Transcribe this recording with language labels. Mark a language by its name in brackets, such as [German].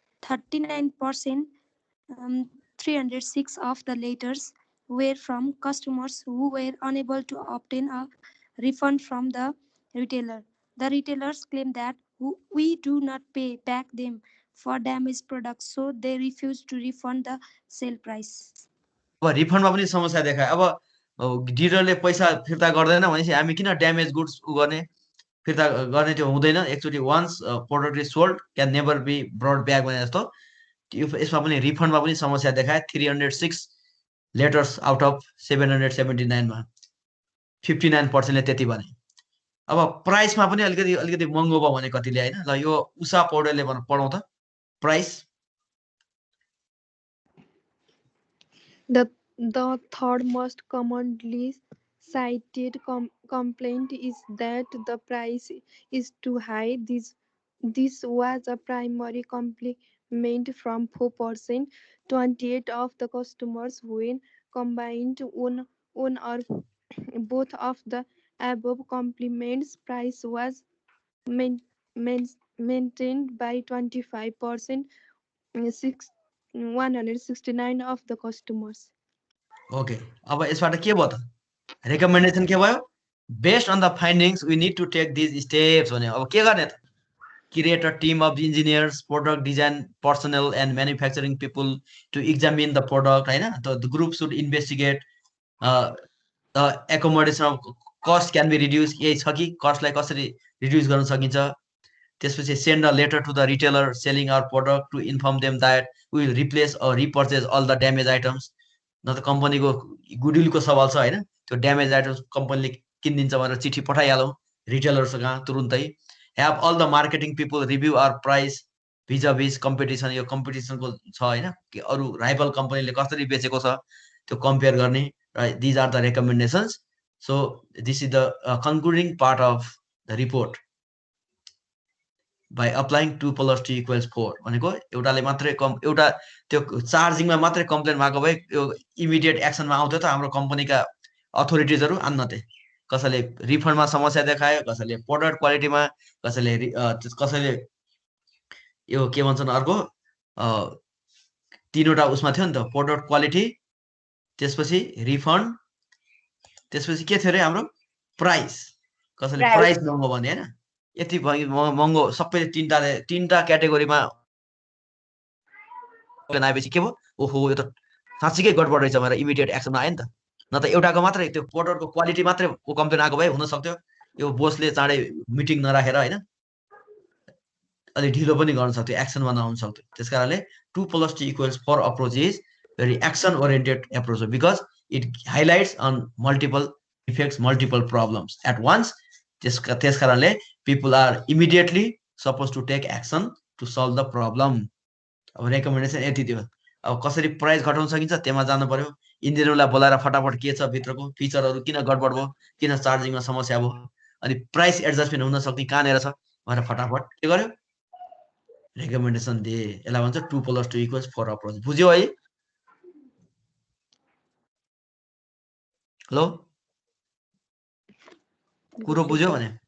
[English] 39%, 306 of the letters were from customers who were unable to obtain a refund from the retailer. The retailers claim that we do not pay back them for damaged products, so they refuse to refund the sale price. [Nepali] अब रिफन्डमा पनि समस्या देखायो। अब डिलरले पैसा फिर्ता गर्दैन भनेपछि हामी किन ड्यामेज गुड्स गर्ने, फिर्ता गर्ने त्यो हुँदैन। [English] actually once product is sold can never be brought back [Nepali] भने जस्तो यसमा पनि रिफन्डमा पनि समस्या देखायो। 306 [English] letters out of [Nepali] 779 मा 59% ले त्यति भने। अब प्राइसमा पनि अलिकति महँगो भयो भने कतिले हैन। ल यो उषा पौडेलले पढौँ त price. [English] The third most commonly cited complaint is that the price is too high. This was a primary complaint from 4%. 28 of the customers when combined one or both of the above complaints, price was maintained by 25%. 169 of the customers. Okay, [Nepali] अब यसबाट के भयो [English] त, रिकमेन्डेसन के भयो, based on the findings we need to take this steps [Nepali] भने। अब के गर्ने त, [English] Create a team of engineers, product design personnel and manufacturing people to examine the product हैन। The group should investigate the accommodation of cost can be reduce, [Nepali] यही छ कि कस्टलाई कसरी रिड्युस गर्न सकिन्छ। [English] त्यसपछि send a letter to the retailer selling our product to inform them that we will replace or repurchase all the damage items. [Nepali] न त कम्पनीको गुडविलको सवाल छ हैन, त्यो ड्यामेज आइटम्स कम्पनीले किनिदिन्छ भनेर चिठी पठाइहालौँ रिटेलर्ससँग तुरुन्तै। [English] have all the marketing people review our price vis competition, [Nepali] यो कम्पिटिसनको छ हैन कि अरू राइभल कम्पनीले कसरी बेचेको छ त्यो कम्पेयर गर्ने। [English] These are the recommendations. So this is the concluding part of the report. by applying 2+2 = 4 [Nepali] भनेको एउटाले मात्रै एउटा त्यो चार्जिङमा मात्रै कम्प्लेन भएको भए यो इमिडिएट एक्सनमा आउँथ्यो त हाम्रो कम्पनीका अथोरिटिजहरु। अन्नते कसैले रिफन्डमा समस्या देखायो, कसैले प्रोडक्ट क्वालिटीमा, कसैले यो के भन्छन् अर्को तीनवटा उसमा थियो नि त, प्रोडक्ट क्वालिटी, त्यसपछि रिफन्ड, त्यसपछि के थियो रे हाम्रो प्राइस। कसैले प्राइस महँगो भने हैन, यति महँगो सबैले तीनटा क्याटेगोरीमा आएपछि के भयो, ओहो यो त साँच्चीकै गडबड रहेछ भनेर इमिडिएट एक्सनमा आयो नि त। न त एउटाको मात्रै त्यो प्रोडक्टको क्वालिटी मात्रै कम्प्लेन आएको भए हुन सक्थ्यो यो बोसले चाँडै मिटिङ नराखेर हैन अलि ढिलो पनि गर्न सक्थ्यो, एक्सनमा नआउन सक्थ्यो। [English] त्यसकारणले 2+2 = 4 approach is very action oriented approach because it highlights on multiple effects, multiple problems at once. [Nepali] त्यसकारणले [English] people are immediately supposed to take action to solve the problem। [Nepali] अब रेकमेन्डेसन यति थियो। अब कसरी प्राइस घटाउन सकिन्छ त्यहाँ जानु पर्यो इन्जिनियरलाई बोलाएर फटाफट के छ भित्रको फिचरहरू किन गडबड भयो किन चार्जिङमा समस्या भयो अनि प्राइस एडजस्टमेन्ट हुन सक्ने कहाँनिर छ भनेर फटाफट के गर्यो रेकमेन्डेसन दिए यसलाई भन्छ 2+2 = 4 अप्रोच बुझ्यो है हेलो कुरो बुझ्यो भने